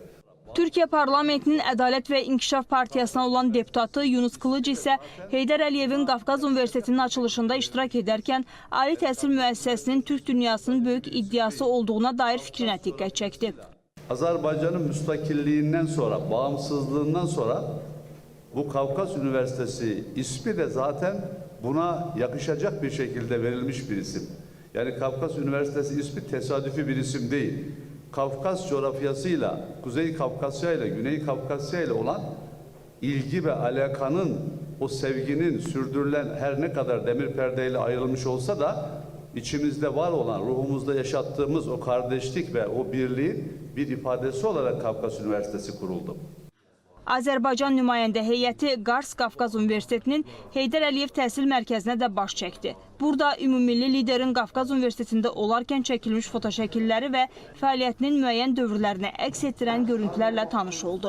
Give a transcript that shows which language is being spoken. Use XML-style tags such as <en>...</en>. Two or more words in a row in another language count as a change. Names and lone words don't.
<az>Türkiyə Parlamentinin Ədalət və İnkişaf Partiyasına olan deputatı Yunus Kılıç isə Heydər Əliyevin Qafqaz Universitetinin açılışında iştirak edərkən ali təhsil müəssisəsinin Türk dünyasının böyük iddiası olduğuna dair fikrinə diqqət çəkdi.</az> <tr>Azərbaycanın müstakilliyindən sonra, bağımsızlığından sonra bu Kafkas Üniversitesi ismi de zaten buna yakışacak bir şekilde verilmiş bir isim. Yani Kafkas Üniversitesi ismi tesadüfi bir isim değil. Kafkas coğrafyasıyla, Kuzey Kafkasya ile Güney Kafkasya ile olan ilgi ve alakanın, o sevginin sürdürülen her ne kadar demir perdeyle ayrılmış olsa da içimizde var olan, ruhumuzda yaşattığımız o kardeşlik ve o birliğin bir ifadesi olarak Kafkas Üniversitesi kuruldu.</tr> <az>Azərbaycan nümayəndə heyəti Qars Qafqaz Universitetinin Heydər Əliyev Təhsil Mərkəzinə də baş çəkdi. Burada ümummilli liderin Qafqaz Universitetində olarkən çəkilmiş fotoşəkilləri və fəaliyyətinin müəyyən dövrlərini əks etdirən görüntülərlə tanış oldu.</az>